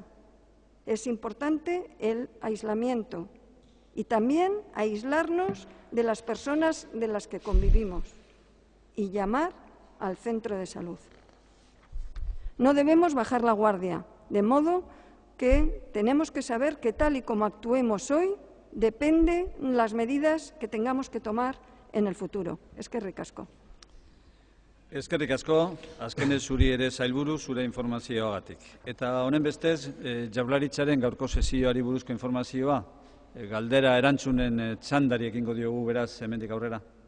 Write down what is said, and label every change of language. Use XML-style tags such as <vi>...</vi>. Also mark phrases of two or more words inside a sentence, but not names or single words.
<es>Es importante el aislamiento y también aislarnos de las personas de las que convivimos y llamar al centro de salud. No debemos bajar la guardia, de modo que tenemos que saber que tal y como actuemos hoy, depende las medidas que tengamos que tomar en el futuro.</es> <eu>Eskerrik asko. Eskerrik asko, azkenez zuri ere sailburu zure informazioagatik. Eta honen bestez, Jaurlaritzaren gaurko sesioari buruzko informazioa, galdera erantzunen txandari ekingo diogu beraz hemendik aurrera.</eu>